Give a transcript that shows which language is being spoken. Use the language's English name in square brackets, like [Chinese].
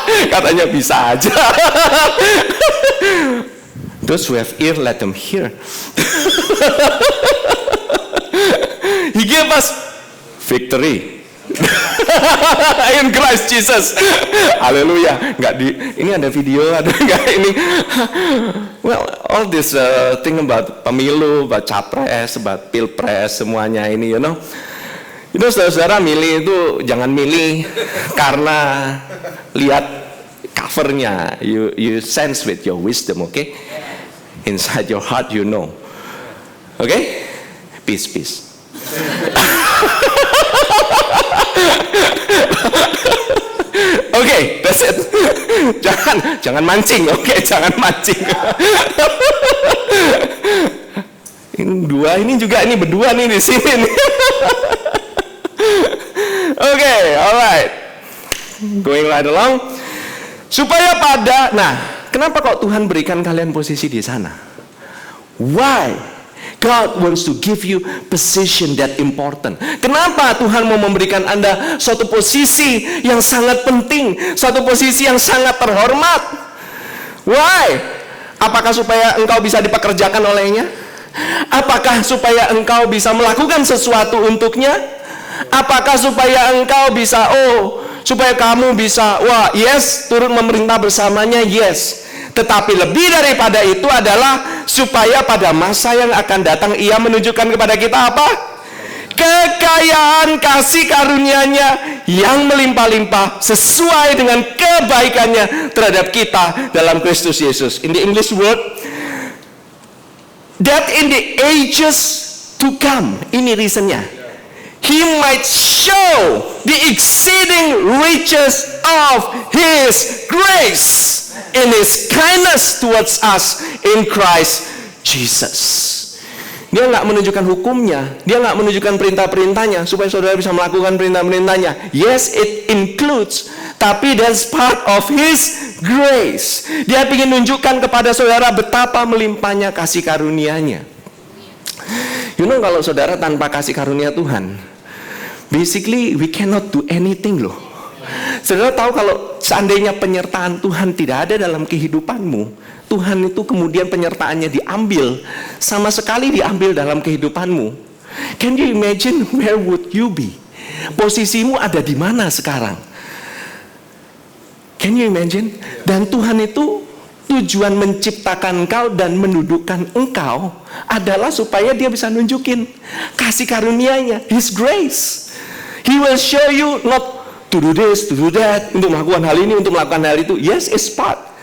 [Indonesian] Katanya bisa aja. [English] Those who have ear, let them hear. He gave us victory in Christ Jesus. [Indonesian] Haleluya. Ini ada video, ada enggak ini? [English] Well, all this thing about [Indonesian] pemilu, about capres, about pilpres, semuanya ini, [English] you know. [Indonesian] Itu saudara milih itu jangan milih karena lihat covernya. [English] You sense with your wisdom, okay? Inside your heart you know. Okay? Peace. Okay, that's it. [Indonesian] Jangan mancing, okay? Jangan mancing. Ini berdua nih di sini nih. [English] Okay, alright. Going right along. [Indonesian] Supaya kenapa kok Tuhan berikan kalian posisi di sana? [English] Why? God wants to give you position that important. [Indonesian] Kenapa Tuhan mau memberikan Anda suatu posisi yang sangat penting, suatu posisi yang sangat terhormat? [English] Why? [Indonesian] Apakah supaya engkau bisa dipekerjakan olehnya? Apakah supaya engkau bisa melakukan sesuatu untuknya? Apakah supaya engkau bisa, supaya kamu bisa, turut memerintah bersamanya, yes. Tetapi lebih daripada itu adalah supaya pada masa yang akan datang ia menunjukkan kepada kita apa? Kekayaan kasih karunia-Nya yang melimpah-limpah sesuai dengan kebaikannya terhadap kita dalam Kristus Yesus. [English] In the English word, that in the ages to come, [Indonesian] ini reasonnya, [English] He might show the exceeding riches of His grace in His kindness towards us in Christ Jesus. [Indonesian] Dia nggak menunjukkan hukumnya, dia nggak menunjukkan perintah-perintahnya supaya saudara bisa melakukan perintah-perintahnya. [English] Yes, it includes, [Indonesian] tapi [English] that's part of His grace. [Indonesian] Dia ingin menunjukkan kepada saudara betapa melimpahnya kasih karunia-Nya. Kalau saudara tanpa kasih karunia Tuhan, [English] basically we cannot do anything [Indonesian] loh. Saudara tahu kalau seandainya penyertaan Tuhan tidak ada dalam kehidupanmu, Tuhan itu kemudian penyertaannya diambil, sama sekali diambil dalam kehidupanmu. [English] Can you imagine where would you be? [Indonesian] Posisimu ada di mana sekarang? [English] Can you imagine? [Indonesian] Dan Tuhan itu tujuan menciptakan engkau dan mendudukkan engkau adalah supaya Dia bisa nunjukin kasih karunia-Nya, [English] His grace. He will show you not to do this, to do that, [Indonesian] untuk melakukan hal ini, untuk melakukan hal itu. [English] Yes, it's part.